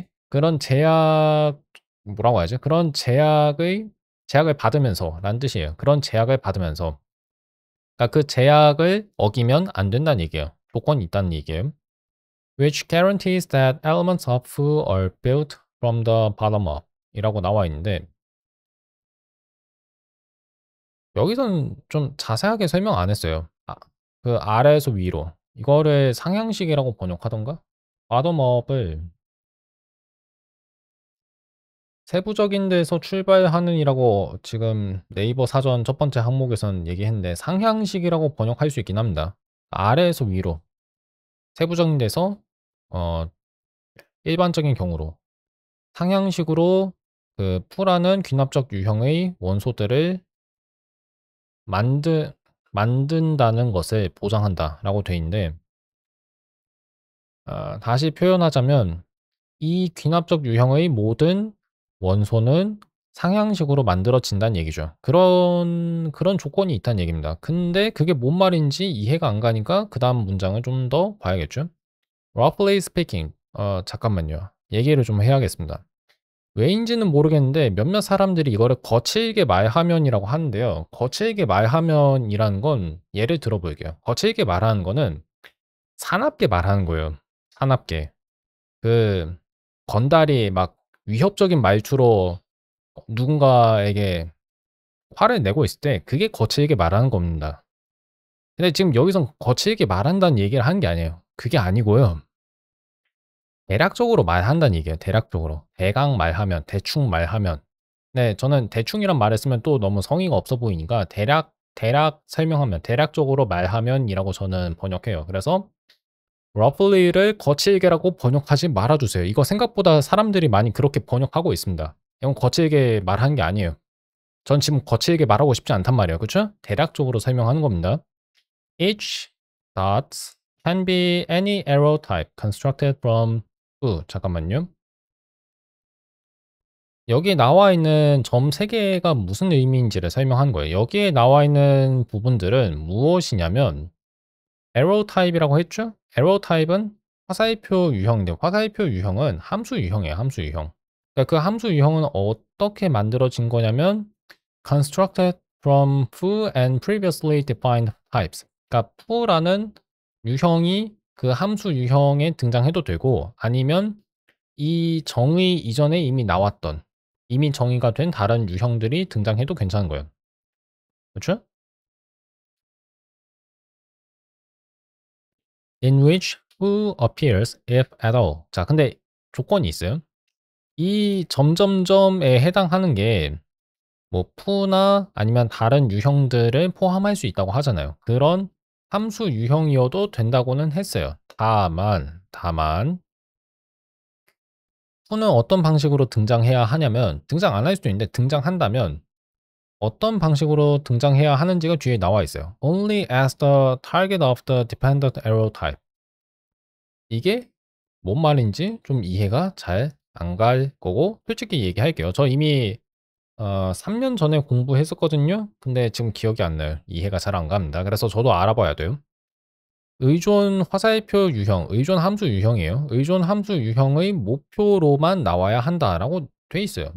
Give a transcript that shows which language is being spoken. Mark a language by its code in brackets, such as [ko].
[ko] 그런 제약 뭐라고 하죠? 그런 제약을 받으면서 라는 뜻이에요. 그런 제약을 받으면서 그러니까 그 제약을 어기면 안 된다는 얘기예요. 조건이 있다는 얘기예요. [en] Which guarantees that elements of foo are built from the bottom up [ko] 이라고 나와 있는데 여기서는 좀 자세하게 설명 안 했어요. 그 아래에서 위로 이거를 상향식이라고 번역하던가 bottom up을 세부적인 데서 출발하는이라고 지금 네이버 사전 첫 번째 항목에서는 얘기했는데 상향식이라고 번역할 수 있긴 합니다. 아래에서 위로 세부적인 데서 어, 일반적인 경우로 상향식으로 그 풀하는 귀납적 유형의 원소들을 만든다는 것을 보장한다라고 돼 있는데 다시 표현하자면 이 귀납적 유형의 모든 원소는 상향식으로 만들어진다는 얘기죠. 그런 조건이 있다는 얘기입니다. 근데 그게 뭔 말인지 이해가 안 가니까 그 다음 문장을 좀 더 봐야겠죠. [en] Roughly speaking, [ko] 잠깐만요. 얘기를 좀 해야겠습니다. 왜인지는 모르겠는데 몇몇 사람들이 이거를 거칠게 말하면이라고 하는데요. 거칠게 말하면이라는 건 예를 들어볼게요. 거칠게 말하는 거는 사납게 말하는 거예요. 사납게. 그 건달이 막 위협적인 말투로 누군가에게 화를 내고 있을 때 그게 거칠게 말하는 겁니다. 근데 지금 여기선 거칠게 말한다는 얘기를 하는 게 아니에요. 그게 아니고요. 대략적으로 말한다는 얘기예요. 대략적으로. 대강 말하면, 대충 말하면. 네, 저는 대충이란 말을 쓰면 또 너무 성의가 없어 보이니까 대략 설명하면, 대략적으로 말하면이라고 저는 번역해요. 그래서 roughly를 거칠게라고 번역하지 말아주세요. 이거 생각보다 사람들이 많이 그렇게 번역하고 있습니다. 이건 거칠게 말한 게 아니에요. 전 지금 거칠게 말하고 싶지 않단 말이에요. 그쵸? 대략적으로 설명하는 겁니다. [en] Each dot can be any arrow type constructed from [ko] 잠깐만요. 여기에 나와 있는 점 3개가 무슨 의미인지를 설명한 거예요. 여기에 나와 있는 부분들은 무엇이냐면 arrow type이라고 했죠? arrow type은 화살표 유형인데 화살표 유형은 함수 유형이에요. 함수 유형. 그러니까 그 함수 유형은 어떻게 만들어진 거냐면 [en] constructed from foo and previously defined types. [ko] 그러니까 foo라는 유형이 그 함수 유형에 등장해도 되고 아니면 이 정의 이전에 이미 나왔던 이미 정의가 된 다른 유형들이 등장해도 괜찮은 거예요. 그렇죠? [en] In which foo appears if at all. [ko] 자, 근데 조건이 있어요. 이 점점점에 해당하는 게 뭐 푸나 아니면 다른 유형들을 포함할 수 있다고 하잖아요. 그런 함수 유형이어도 된다고는 했어요. 다만 푸는 어떤 방식으로 등장해야 하냐면 등장 안 할 수도 있는데 등장한다면 어떤 방식으로 등장해야 하는지가 뒤에 나와 있어요. [en] Only as the target of the dependent arrow type. [ko] 이게 뭔 말인지 좀 이해가 잘 안 갈 거고 솔직히 얘기할게요. 저 이미 3년 전에 공부했었거든요. 근데 지금 기억이 안 나요. 이해가 잘 안 갑니다. 그래서 저도 알아봐야 돼요. 의존 화살표 유형, 의존 함수 유형이에요. 의존 함수 유형의 목표로만 나와야 한다라고 돼 있어요.